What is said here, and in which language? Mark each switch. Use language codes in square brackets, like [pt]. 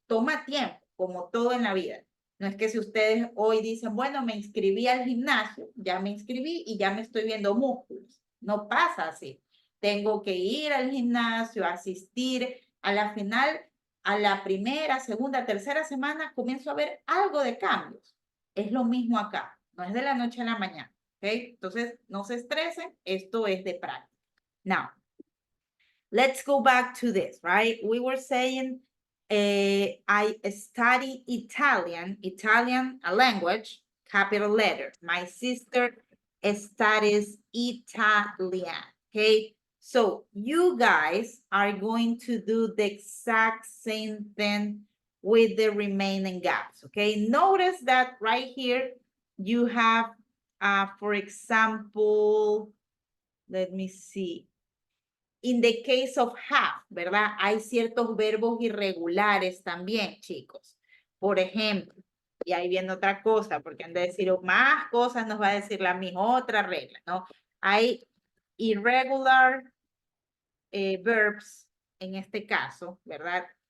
[es] Toma tiempo, como todo en la vida. No es que si ustedes hoy dicen, bueno, me inscribí al gimnasio, ya me inscribí y ya me estoy viendo músculos. No pasa así. Tengo que ir al gimnasio, asistir. A la final, a la primera, segunda, tercera semana, comienzo a ver algo de cambios. Es lo mismo acá. No es de la noche a la mañana. ¿Ok? Entonces, no se estresen. Esto es de práctica. [en] Now, let's go back to this, right? We were saying, I study Italian, a language, capital letter. My sister studies Italian, okay? So you guys are going to do the exact same thing with the remaining gaps, okay? Notice that right here, you have, for example, let me see. In the case of have, [es] ¿verdad? Hay ciertos verbos irregulares también, chicos. Por ejemplo, y ahí viene otra cosa, porque han de decir más cosas, nos va a decir la misma otra regla, ¿no? Hay irregular verbs en este caso, ¿verdad?